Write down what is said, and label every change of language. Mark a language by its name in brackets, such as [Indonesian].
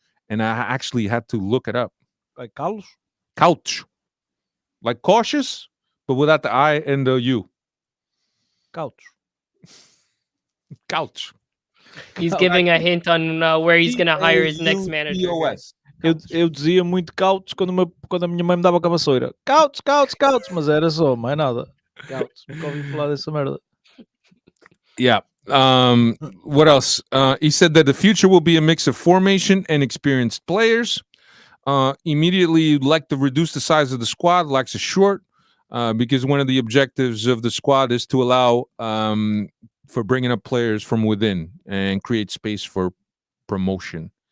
[English] And I actually had to look it up. Like couch? Couch. Like cautious, but without the I and the U. Couch. Couch. He's giving a hint on where he's going to hire his next manager. [Portuguese] Eu dizia muito couch quando a minha mãe me dava com a vassoura. Couch, mas era só, mais nada. Couch, nunca ouvi falar dessa merda. [English] Yeah. What else? He said that the future will be a mix of formation and experienced players. Immediately, you'd like to reduce the size of the squad, likes it short, because one of the objectives of the squad is to allow for bringing up players from within and create space for promotion.